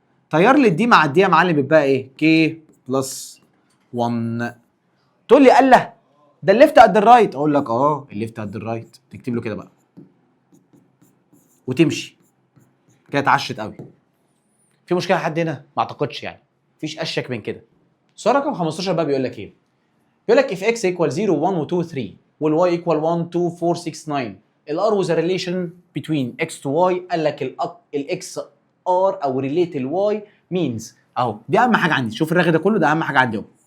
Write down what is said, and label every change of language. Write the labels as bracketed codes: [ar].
[ar] طير لي الدي مع الدي يا معلم يبقى ايه كي بلس 1. تقول لي الله ده الليفت قد الرايت، اقول لك الليفت قد الرايت. تكتب له كده بقى وتمشي كده. اتعشت قوي. في مشكله لحد هنا؟ ما اعتقدش يعني. مفيش اشيك من كده. [en] سؤال رقم 15 بقى [ar] بيقول لك ايه؟ بيقول لك [en] if x equal 0 1 و 2 3 وال y equal 1 2 4 6 9 ال r was a relation between x to y. [ar] قال لك ال x r او relate ال y means اهو. دي اهم حاجه عندي. شوف الرغي ده كله، ده اهم حاجه عندي اهو.